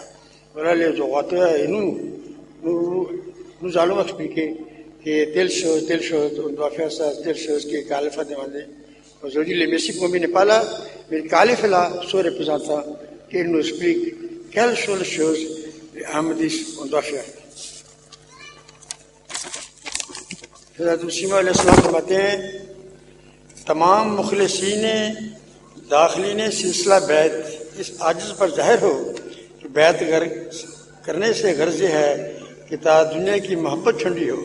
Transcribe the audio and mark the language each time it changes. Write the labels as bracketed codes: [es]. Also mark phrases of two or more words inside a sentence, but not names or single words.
[fr] Voilà les orateurs, et nous allons expliquer que telle chose, on doit faire ça, telle chose que le calife a demandé. Aujourd'hui, le Messie Commis n'est pas là, mais le calife est là, son représentant, qui nous explique quelles sont les choses que Ahmadis on doit faire. [ur] حضرت مسیح علیہ السلام فرماتے ہیں تمام مخلصین داخلین سلسلہ بیعت اس عاجز پر ظاہر ہو کہ بیعت کرنے سے غرض یہ ہے کہ تا دنیا کی محبت ٹھنڈی ہو